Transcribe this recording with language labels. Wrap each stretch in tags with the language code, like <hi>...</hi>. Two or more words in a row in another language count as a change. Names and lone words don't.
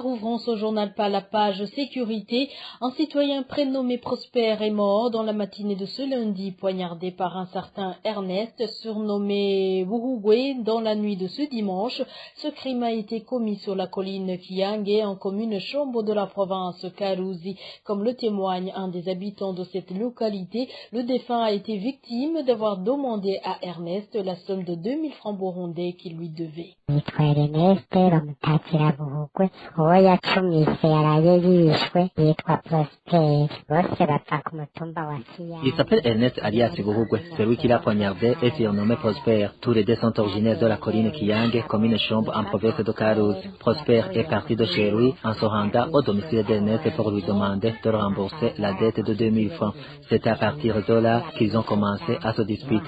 <fr>Ouvrons ce journal par la page sécurité. Un citoyen prénommé Prosper est mort dans la matinée de ce lundi, poignardé par un certain Ernest, surnommé Wuhugwe, dans la nuit de ce dimanche. Ce crime a été commis sur la colline Kiyange, en commune Chombo de la province Karuzi. Comme le témoigne un des habitants de cette localité, le défunt a été victime d'avoir demandé à Ernest la somme de 2000 francs burundais qu'il lui devait.</fr> <rn>Mutakira Buhugwe uwo yacumise yaraye yishwe yitwa Prosper bose bapfa ku mutumba wa Kiyange.</rn> <fr>Il s'appelle Ernest alias Buhugwe, celui qui l'a poignardé est surnommé Prosper. Tous les deux sont originaires de la colline Kiyange, commune Chombo en province de Karuzi. Prosper est parti de chez lui en se rendant au domicile d'Ernest pour lui demander de rembourser la dette de 2000 francs. C'est à partir de là qu'ils ont commencé à se disputer.</fr>